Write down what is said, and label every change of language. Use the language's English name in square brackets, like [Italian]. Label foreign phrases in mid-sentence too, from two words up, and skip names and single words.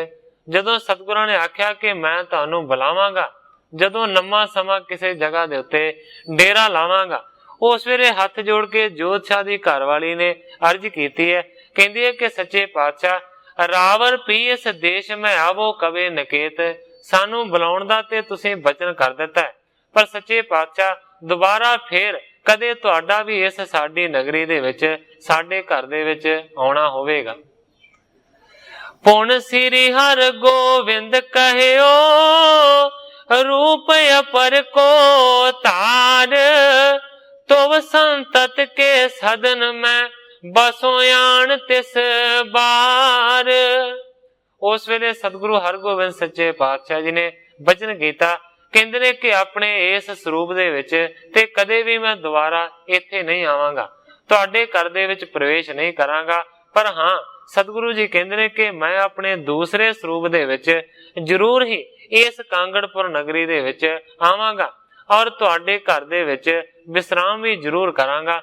[Punjabi] ਜਦੋਂ ਸਤਿਗੁਰਾਂ ਨੇ ਆਖਿਆ ਕਿ ਮੈਂ ਤੁਹਾਨੂੰ ਬੁਲਾਵਾਂਗਾ, ਜਦੋਂ ਲੰਮਾ ਸਮਾਂ ਕਿਸੇ ਜਗ੍ਹਾ ਦੇ ਉੱਤੇ ਡੇਰਾ ਲਾਵਾਂਗਾ, ਉਸ ਵੇਲੇ ਹੱਥ ਜੋੜ ਕੇ ਜੋਤਸ਼ਾਹ ਦੀ ਘਰਵਾਲੀ ਨੇ ਅਰਜ਼ ਕੀਤੀ ਹੈ, ਕਹਿੰਦੀ ਹੈ ਕਿ ਸੱਚੇ ਪਾਤਸ਼ਾਹ ਰਾਵਰ ਪੀ ਇਸ ਦੇਸ਼ ਮੇਂ ਆਵੋ ਕਬੇ ਨਕੇਤ, ਸਾਨੂੰ ਬੁਲਾਉਣ ਦਾ ਤੇ ਤੁਸੀਂ ਵਚਨ ਕਰ ਦਿੱਤਾ ਹੈ, ਪਰ ਸੱਚੇ ਪਾਤਸ਼ਾਹ ਦੋਬਾਰਾ ਫਿਰ ਕਦੇ ਤੁਹਾਡਾ ਭੀ ਇਸ ਸਾਡੀ ਨਗਰੀ ਦੇ ਵਿੱਚ ਸਾਡੇ ਘਰ ਦੇ ਵਿੱਚ ਆਉਣਾ ਹੋਵੇਗਾ। [Braj] पुन श्री हर गोविंद कहयो, रूप अपर को तार, तो संतत के सदन में बसो आन तिस बार। [Punjabi] ਉਸ ਵੇਲੇ ਸਤਿਗੁਰੂ ਹਰਗੋਬਿੰਦ ਸੱਚੇ ਪਾਤਸ਼ਾਹ ਜੀ ਨੇ ਵਚਨ ਕੀਤਾ, ਕਹਿੰਦੇ ਨੇ ਕਿ ਅਪਣੇ ਇਸ ਸਰੂਪ ਦੇ ਵਿੱਚ ਤੇ ਕਦੇ ਭੀ ਮੈਂ ਦੋਬਾਰਾ ਇੱਥੇ ਨਹੀਂ ਆਵਾਂਗਾ, ਤੁਹਾਡੇ ਘਰ ਦੇ ਵਿੱਚ ਪ੍ਰਵੇਸ਼ ਨਹੀਂ ਕਰਾਂਗਾ, ਪਰ ਹਾਂ ਸਤਿਗੁਰੂ ਜੀ ਕਹਿੰਦੇ ਨੇ ਕਿ ਮੈਂ ਅਪਣੇ ਦੂਸਰੇ ਸਰੂਪ ਦੇ ਵਿੱਚ ਜ਼ਰੂਰ ਹੀ ਇਸ ਕਾਂਗੜਪੁਰ ਨਗਰੀ ਦੇ ਵਿੱਚ ਆਵਾਂਗਾ ਔਰ ਤੁਹਾਡੇ ਘਰ ਦੇ ਵਿੱਚ ਵਿਸ਼ਰਾਮ ਭੀ ਜ਼ਰੂਰ ਕਰਾਂਗਾ।